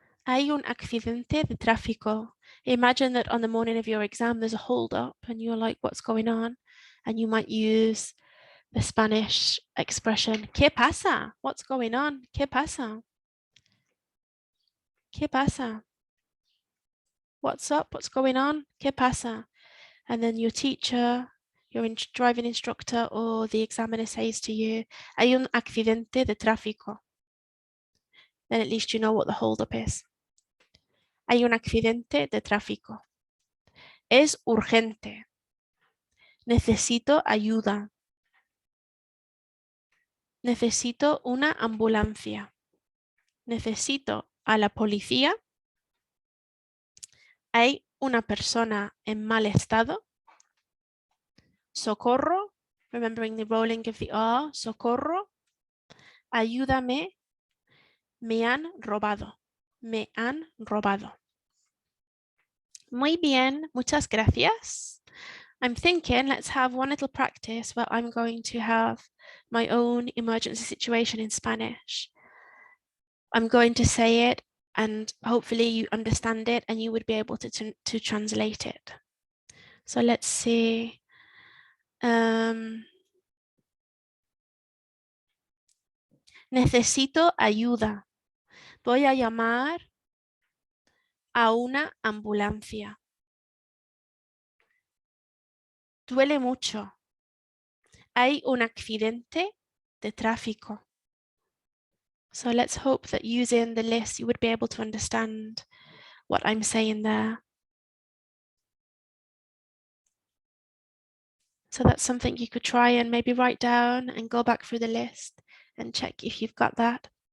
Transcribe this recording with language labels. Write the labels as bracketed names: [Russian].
[Spanish] Hay un accidente de tráfico. [English] Imagine that on the morning of your exam, there's a hold up and you're like, what's going on? And you might use the Spanish expression, [Spanish] ¿qué pasa? [English] What's going on? [Spanish] ¿Qué pasa? ¿Qué pasa? [English] What's up? What's going on? ¿Qué pasa? And then your teacher, your driving instructor, or the examiner says to you, [Spanish] hay un accidente de tráfico. [English] Then at least you know what the holdup is. [Spanish] Hay un accidente de tráfico. Es urgente. Necesito ayuda. Necesito una ambulancia. Necesito a la policía. Hay una persona en mal estado. Socorro. [English] Remembering the rolling of the R. [Spanish] Socorro. Ayúdame. Me han robado. Me han robado. Muy bien, muchas gracias. [English] I'm thinking let's have one little practice where I'm going to have my own emergency situation in Spanish. I'm going to say it and hopefully you understand it and you would be able to translate it. So let's see. [Spanish] Necesito ayuda. Voy a llamar a una ambulancia. Duele mucho. Hay un accidente de tráfico. [English] So let's hope that using the list, you would be able to understand what I'm saying there. So that's something you could try and maybe write down and go back through the list and check if you've got that.